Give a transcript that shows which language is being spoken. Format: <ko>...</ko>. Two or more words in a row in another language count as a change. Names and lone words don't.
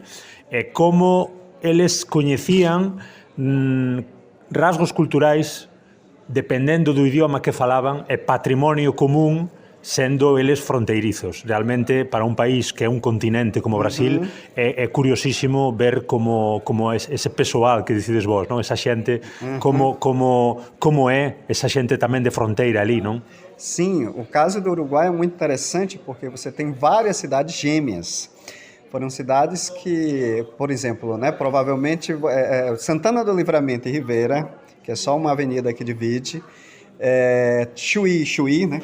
<gl>E como eles coñecían rasgos culturais dependendo do idioma que falaban e patrimonio común sendo eles fronteirizos. Realmente, para un país que é un continente como Brasil, é curiosísimo ver como ese pessoal que decides vos, non? Esa xente, como é esa xente tamén de fronteira ali, non?</gl> <pt>Sim, o caso do Uruguai é muito interessante porque você tem várias cidades gêmeas. Foram cidades que, por exemplo, né, provavelmente Santana do Livramento e Rivera, que é só uma avenida que divide, Chuí, né?</pt>